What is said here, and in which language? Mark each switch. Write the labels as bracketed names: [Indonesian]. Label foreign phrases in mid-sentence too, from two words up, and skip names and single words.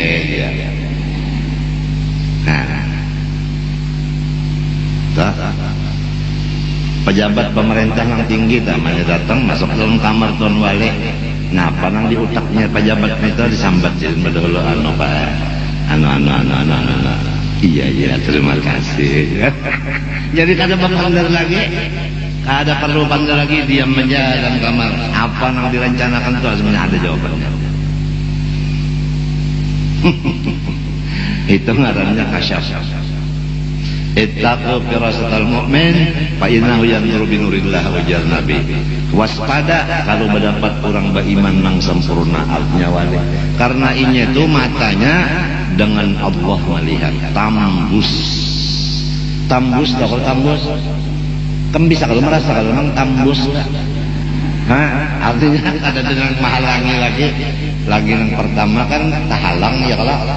[Banjar] pejabat pemerintah yang tinggi namanya datang masuk dalam kamar tuan wali napa nang di utaknya pejabat itu disambat jadi dahulu iya terima kasih jadi kada bandar lagi kada perlu bandar lagi diam aja dalam kamar apa nang direncanakan itu sebenarnya ada jawabannya. Itu ngarannya kasyaf. [Arabic] اتقوا فراسة المؤمن فإنه ينظر بنور الله, [Banjar] ujar Nabi. Waspada kalau mendapat orang beriman nang sempurna artinya wali. Karena ini itu matanya dengan Allah melihat. Tambus. Tambus kalau tambus. Kan bisa kalau merasa kalau nang tambus. Artinya ada dengan menghalangi lagi yang pertama kan tahalang ya kalau.